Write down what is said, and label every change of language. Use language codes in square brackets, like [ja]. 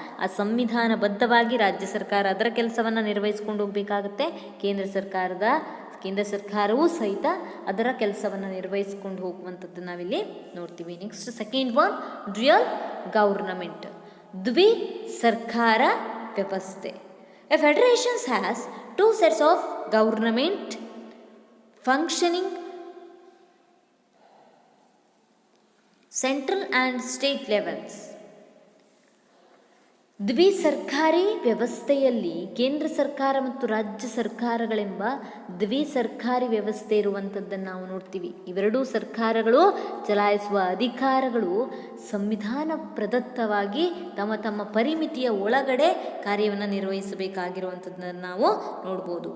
[kn] ಆ ಸಂವಿಧಾನಬದ್ಧವಾಗಿ ರಾಜ್ಯ ಸರ್ಕಾರ ಅದರ ಕೆಲಸವನ್ನು ನಿರ್ವಹಿಸ್ಕೊಂಡು ಹೋಗಬೇಕಾಗುತ್ತೆ. ಕೇಂದ್ರ ಸರ್ಕಾರವೂ ಸಹಿತ ಅದರ ಕೆಲಸವನ್ನು ನಿರ್ವಹಿಸ್ಕೊಂಡು ಹೋಗುವಂಥದ್ದು ನಾವಿಲ್ಲಿ ನೋಡ್ತೀವಿ. [en] next second one, dual government, [kn] ದ್ವಿ ಸರ್ಕಾರ ವ್ಯವಸ್ಥೆ. [en] A federation has two sets of government functioning, central and state levels. [kn] ದ್ವಿಸರ್ಕಾರಿ ವ್ಯವಸ್ಥೆಯಲ್ಲಿ ಕೇಂದ್ರ ಸರ್ಕಾರ ಮತ್ತು ರಾಜ್ಯ ಸರ್ಕಾರಗಳೆಂಬ ದ್ವಿಸರ್ಕಾರಿ ವ್ಯವಸ್ಥೆ ಇರುವಂಥದ್ದನ್ನು ನಾವು ನೋಡ್ತೀವಿ. ಇವೆರಡೂ ಸರ್ಕಾರಗಳು ಚಲಾಯಿಸುವ ಅಧಿಕಾರಗಳು ಸಂವಿಧಾನ ಪ್ರದತ್ತವಾಗಿ ತಮ್ಮ ತಮ್ಮ ಪರಿಮಿತಿಯ ಒಳಗಡೆ ಕಾರ್ಯವನ್ನು ನಿರ್ವಹಿಸಬೇಕಾಗಿರುವಂಥದ್ದನ್ನು ನಾವು ನೋಡ್ಬೋದು.